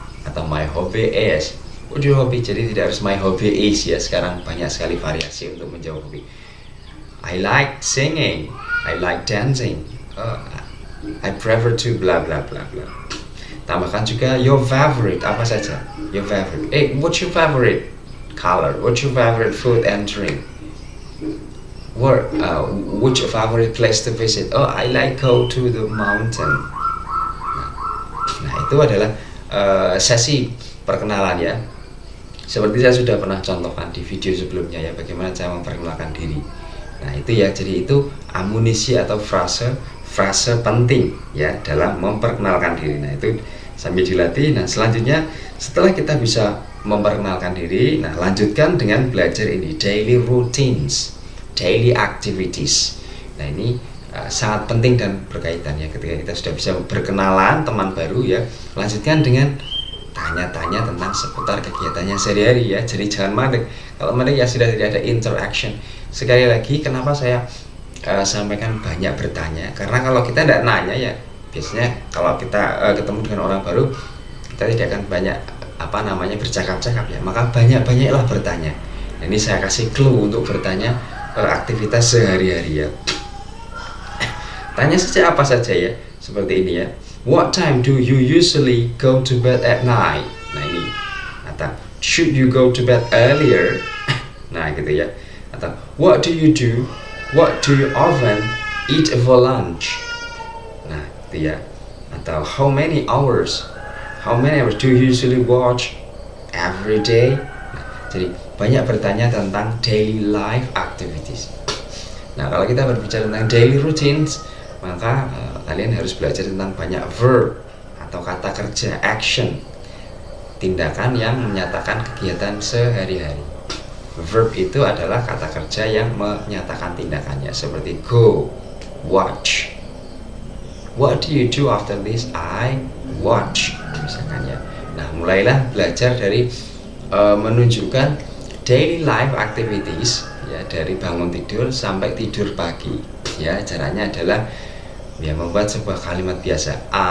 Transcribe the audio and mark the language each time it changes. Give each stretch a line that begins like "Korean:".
Indonesian: Atau
English: my hobby is. What's your hobby?
Indonesian: Jadi tidak harus
English: my hobby is
Indonesian: ya. Sekarang banyak sekali variasi untuk menjawab hobi.
English: I like singing. I like dancing. I prefer to bla bla bla bla.
Indonesian: Tambahkan juga
English: your favorite,
Indonesian: apa saja.
English: Your favorite. What's your favorite color? What's your favorite food and drink? Which favorite place to visit? I like go to the mountain.
Indonesian: Nah itu adalah sesi perkenalan ya. Seperti saya sudah pernah contohkan di video sebelumnya ya, bagaimana cara memperkenalkan diri. Nah itu ya, jadi itu amunisi atau frase penting ya dalam memperkenalkan diri. Nah itu sambil dilatih. Nah selanjutnya setelah kita bisa memperkenalkan diri, nah lanjutkan dengan belajar ini,
English: daily routines, daily activities.
Indonesian: Nah ini sangat penting dan berkaitan ya. Ketika kita sudah bisa berkenalan teman baru ya, lanjutkan dengan tanya-tanya tentang seputar kegiatannya sehari-hari ya. Jadi jangan mandek. Kalau mandek ya sudah tidak ada interaction. Sekali lagi, kenapa saya sampaikan banyak bertanya? Karena kalau kita tidak nanya ya, biasanya kalau kita ketemu dengan orang baru, kita tidak akan banyak bercakap-cakap ya. Maka banyak-banyaklah bertanya. Nah, ini saya kasih clue untuk bertanya aktivitas sehari-hari ya. Tanya saja apa saja ya, seperti ini ya.
English: What time do you usually go to bed at night?
Indonesian: Nah ini. Atau
English: should you go to bed earlier?
Indonesian: Nah gitu ya. Atau
English: what do you do? What do you often eat for lunch?
Indonesian: Nah gitu ya.
English: Atau how many hours do you usually watch every day?
Indonesian: Nah, jadi banyak bertanya tentang
English: daily life activities.
Indonesian: Nah kalau kita berbicara tentang daily routines, maka kalian harus belajar tentang banyak verb atau kata kerja, action, tindakan yang menyatakan kegiatan sehari-hari. Verb itu adalah kata kerja yang menyatakan tindakannya, seperti go, watch.
English: What do you do after this? I watch.
Indonesian: Misalkan ya, Nah, mulailah belajar dari menunjukkan
English: daily life activities
Indonesian: ya, dari bangun tidur sampai tidur pagi ya. Caranya adalah ya membuat sebuah kalimat biasa.